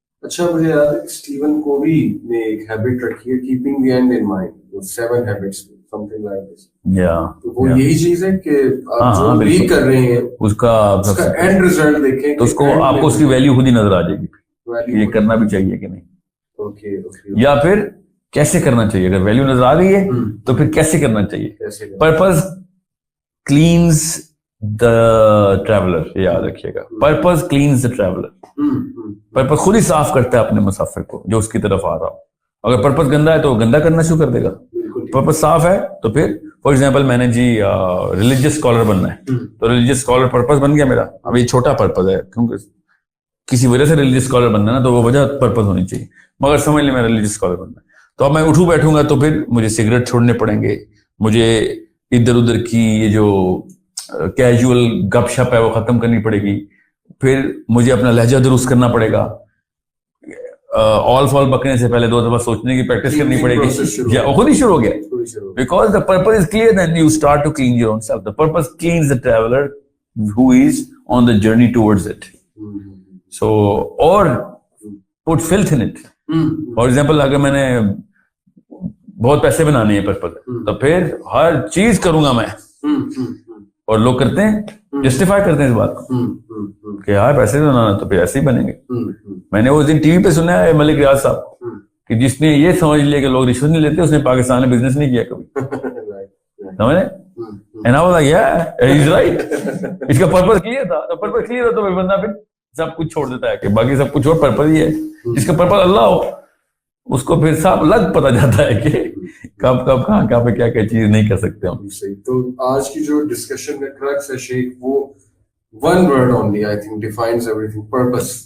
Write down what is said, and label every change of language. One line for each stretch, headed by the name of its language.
Urdu: اچھا مجھے یاد ہے اسٹیون کووی نے ایک ہیبٹ رکھی ہے,
English: keeping the end in mind, 7 habits, something like this.
Urdu: تو وہ یہی چیز ہے کہ آپ جو بھی کر رہے ہیں اس کا اینڈ ریزلٹ دیکھیں تو اس کو آپ کو اس کی ویلیو خود ہی نظر آ جائے گی, یہ کرنا بھی چاہیے کہ نہیں, یا پھر کیسے کرنا چاہیے. اگر ویلیو نظر آ گئی ہے تو پھر کیسے کرنا چاہیے.
English: purpose cleans the traveller,
Urdu: یاد رکھیے گا,
English: Purpose cleans the traveller.
Urdu: پرپز خود ہی صاف کرتا ہے اپنے مسافر کو جو اس کی طرف آ رہا ہو. اگر پرپز گندا ہے تو وہ گندا کرنا شروع کر دے گا. پرپز صاف ہے تو پھر فار ایگزامپل میں نے جی ریلیجیس اسکالر بننا ہے, تو ریلیجیس اسکالر پرپز بن گیا میرا. اب یہ چھوٹا پرپز ہے کیونکہ کسی وجہ سے ریلیجیس اسکالر بننا ہے نا, تو وہ وجہ پرپز ہونی چاہیے. مگر سمجھ لیں میں ریلیجیس اسکالر بننا ہے تو اب میں اٹھوں بیٹھوں گا تو پھر مجھے سگریٹ چھوڑنے پڑیں گے, مجھے ادھر ادھر کی یہ جو کیجول گپ شپ ہے وہ ختم کرنی پڑے گی, پھر مجھے اپنا لہجہ درست کرنا پڑے گا, آل فال بکنے سے پہلے 2 دفعہ سوچنے کی پریکٹس کرنی پڑے گی. یا خود ہی شروع ہو گیا,
English: because the purpose is clear, then you start to clean your own self. The purpose cleans the traveler who is on the journey towards it. So or put filth in it.
Urdu: For example, اگر میں نے بہت پیسے بنانے ہیں purpose تو پھر ہر چیز کروں گا میں, اور لوگ کرتے ہیں, جسٹیفائی کرتے ہیں اس بات کو کہ یار پیسے بنانا تو پھر ایسے ہی بنیں گے. میں نے اس دن ٹی وی پہ سنا ہے ملک ریاض صاحب کہ جس نے یہ سمجھ لیا کہ لوگ رشوت نہیں لیتے اس نے پاکستان میں بزنس نہیں کیا کبھی, سمجھ لیں.
English: And I was like, yeah, he's right.
Urdu: اس کا پرپز کلیئر تھا, تو پرپز کلیئر ہو تو پھر بندہ پھر سب کچھ چھوڑ دیتا ہے کہ باقی سب کچھ اور پرپز ہی ہے. جس کا پرپز اللہ ہو اس کو پھر سب لگ پتہ جاتا ہے کہ کب کب کہاں پہ کیا کیا چیز نہیں کر سکتے ہم. تو آج کی جو ڈسکشن کا کرکس ہے شیخ, وہ
English: one word only I think defines everything, purpose.